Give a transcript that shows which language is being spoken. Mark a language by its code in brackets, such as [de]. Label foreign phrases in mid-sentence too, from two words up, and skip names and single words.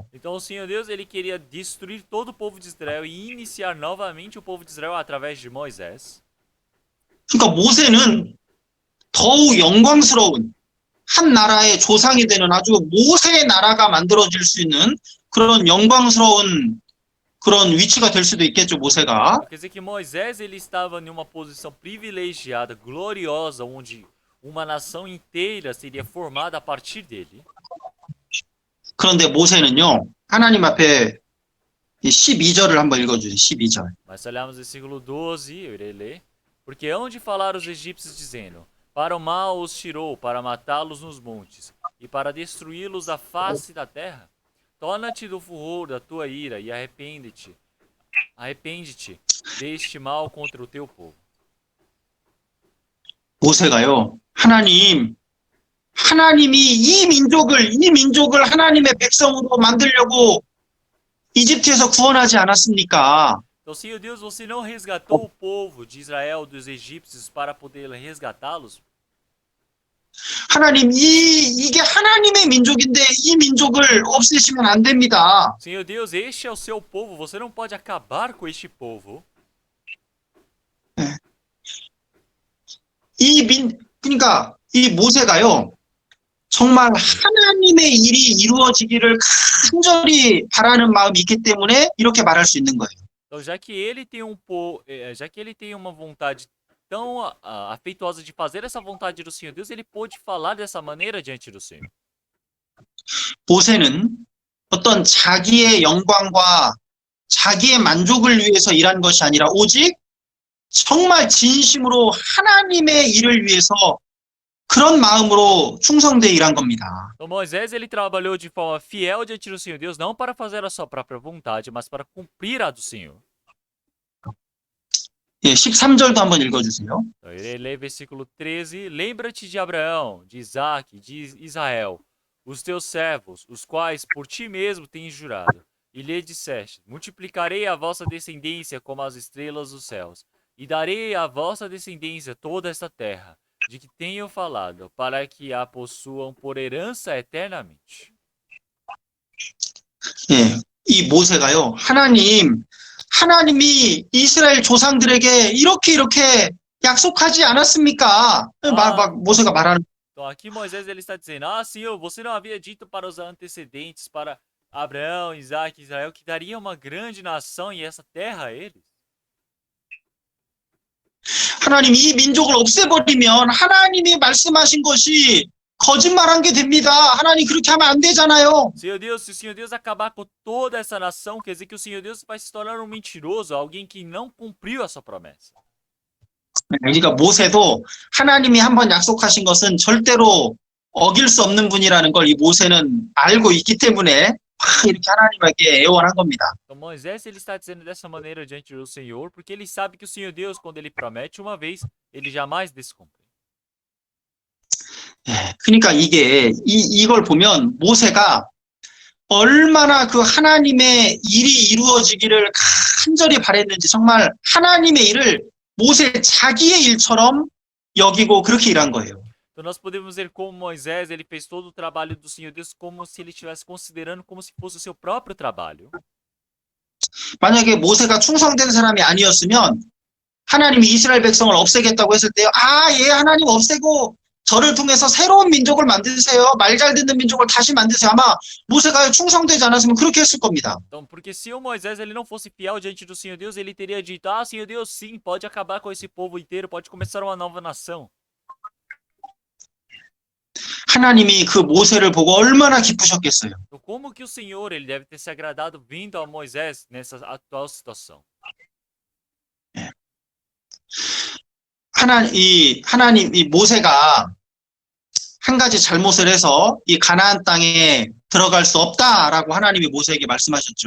[pt] Então o Senhor Deus ele queria destruir todo o povo de Israel e iniciar novamente o povo de Israel através de Moisés. [ko] 그러니까 모세는 더욱 영광스러운 한 나라의 조상이 되는 아주 모세의 나라가 만들어질 수 있는 그런 영광스러운 그런 위치가 될 수도 있겠죠, 모세가. [pt] Quer dizer que Moisés ele estava em uma posição privilegiada, gloriosa, onde uma nação inteira seria formada a partir dele. [ko] 그런데 모세는요, 하나님 앞에 이 12절을 한번 읽어주세요. 12절. [pt] Mas se olharmos o versículo 12, eu irei ler. Porque hão de falar os egípcios, dizendo: Para o mal os tirou, para matá-los nos montes, e para destruí-los da face da terra. Torna-te do furor da tua ira, e arrepende-te deste mal contra o teu povo. [ko] 모세가요, 하나님이 이 민족을 하나님의 백성으로 만들려고 이집트에서 구원하지 않았습니까? [pt] Então, Senhor Deus, você não resgatou o povo de Israel dos egípcios para poder resgatá-los? [ko] 하나님, 이게 하나님의 민족인데 이 민족을 없애시면 안 됩니다. [pt] Senhor Deus, este é o seu povo, você não pode acabar com este povo. [ko] 그러니까 이 모세가요, 정말 하나님의 일이 이루어지기를 간절히 바라는 마음이 있기 때문에 이렇게 말할 수 있는 거예요. [pt] Então, já que ele tem uma vontade tão afeituosa de fazer essa vontade do Senhor Deus, ele pôde falar dessa maneira diante do Senhor. [ko] 모세는 어떤 자기의 영광과 자기의 만족을 위해서 일한 것이 아니라 오직 정말 진심으로 하나님의 일을 위해서 그런 마음으로 충성되어 일한 겁니다. [pt] Então, Moisés, ele trabalhou de forma fiel diante do Senhor Deus, não para fazer a sua própria vontade, mas para cumprir a do Senhor. [ko] 예, 13절도 한번 읽어주세요. [pt] Então, ele lê versículo 13. Lembra-te de Abraão, de Isaque, de Israel, os teus servos, os quais por ti mesmo tens jurado. E lhe disseste: multiplicarei a vossa descendência como as estrelas dos céus, e darei à vossa descendência toda esta terra, de que tenho falado, para que a possuam por herança eternamente. [ko] 예, 이 모세가요, 하나님이 이스라엘 조상들에게 이렇게 약속하지 않았습니까? 모세가 말하는. [pt] Então aqui Moisés ele está dizendo: Ah, Senhor, você não havia dito para os antecedentes, para Abraão, Isaque e Israel, que daria uma grande nação e essa terra a eles? [ko] 하나님 이 민족을 없애버리면 하나님이 말씀하신 것이 거짓말한 게 됩니다. 하나님 그렇게 하면 안 되잖아요. [pt] Senhor Deus, se o Senhor Deus acabar com toda essa nação, quer dizer que o Senhor Deus vai se tornar um mentiroso, alguém que não cumpriu a sua promessa. [ko] 그러니까 모세도 하나님이 한번 약속하신 것은 절대로 어길 수 없는 분이라는 걸 이 모세는 알고 있기 때문에 이렇게 하나님에게 애원한 겁니다. [pt] Então Moisés ele está dizendo dessa maneira diante do Senhor, porque ele sabe que o Senhor Deus, quando ele promete uma vez, ele jamais descumpre. [ko] 예, 그러니까 이걸 보면 모세가 얼마나 그 하나님의 일이 이루어지기를 간절히 바랬는지 정말 하나님의 일을 모세 자기의 일처럼 여기고 그렇게 일한 거예요. [pt] Então nós podemos ver como Moisés ele fez todo o trabalho do Senhor Deus como se ele estivesse considerando como se fosse o seu próprio trabalho. [ko] 만약에 모세가 충성된 사람이 아니었으면 하나님이 이스라엘 백성을 없애겠다고 했을 때 예, 하나님 없애고 저를 통해서 새로운 민족을 만드세요. 말 잘 듣는 민족을 다시 만드세요. 아마 모세가 충성되지 않았으면 그렇게 했을 겁니다. [pt] Então, porque se o Moisés ele não fosse fiel diante do Senhor Deus, ele teria dito: Ah, Senhor Deus, sim, pode acabar com esse povo inteiro, pode começar uma nova nação. [ko] 하나님이 그 모세를 보고 얼마나 기쁘셨겠어요. [pt] Então, como que o Senhor ele deve ter se agradado vindo a Moisés nessa atual situação? [ko] 이 모세가 한 가지 잘못을 해서 이 가나안 땅에 들어갈 수 없다라고 하나님이 모세에게 말씀하셨죠.